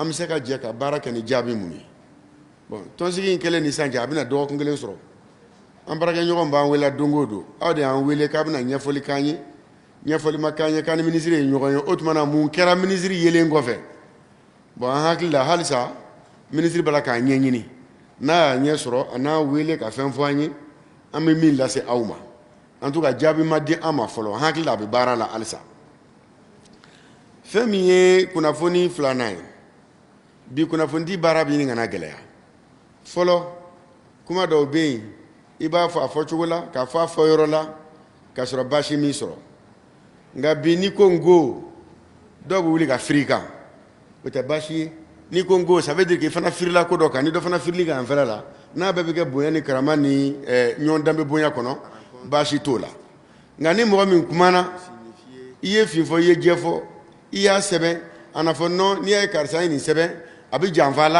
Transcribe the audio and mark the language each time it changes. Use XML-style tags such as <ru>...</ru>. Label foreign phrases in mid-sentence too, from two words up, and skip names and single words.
<bm>bɛ se ka jɛ ka baara kɛ ni jaabi mun ye bon tɔnsigi in kɛlen ni sisan cɛ a bɛna dɔgɔkun kelen sɔrɔ an baarakɛɲɔgɔn b'an wele don o don aw de y'an wele k'a bɛna ɲɛfɔli k'an ye ɲɛfɔli ma k'an ye k'an ni minisiri ye ɲɔgɔn ye o tuma na mun kɛra minisiri yelen kɔfɛ bon an hakili la halisa minisiri b'a la k'a ɲɛɲini n'a y'a ɲɛ sɔrɔ a n'a wele ka fɛn fɔ an ye an bɛ min lase aw ma</bm> <fr>en tout cas</fr> <bm>jaabi ma di an ma fɔlɔ an hakili la a bɛ baara la halisa fɛn min ye kunnafoni filanan ye bi kunnafonidi baara bɛ ɲini kana gɛlɛya fɔlɔ kuma dɔw bɛ yen i b'a fɔ a fɔcogo la k'a fɔ a fɔyɔrɔ la k'a sɔrɔ baasi min sɔrɔ nka bi n'i ko n ko dɔw bɛ wuli ka firi i kan o tɛ baasi ye n'i ko n ko</bm> <fr>ça veut dire que</fr> <bm>i fana firila ko dɔ kan ni dɔ fana firili kan fɛrɛ la n'a bɛɛ bɛ kɛ bonya ni karama ni ɲɔgɔn danbe bonya kɔnɔ baasi t'o la nka ni mɔgɔ min kumana i ye fin fɔ i ye jɛ fɔ i y'a sɛbɛn a na fɔ non n'i y'a ye karisa ye nin sɛbɛn a bɛ janfa a</bm>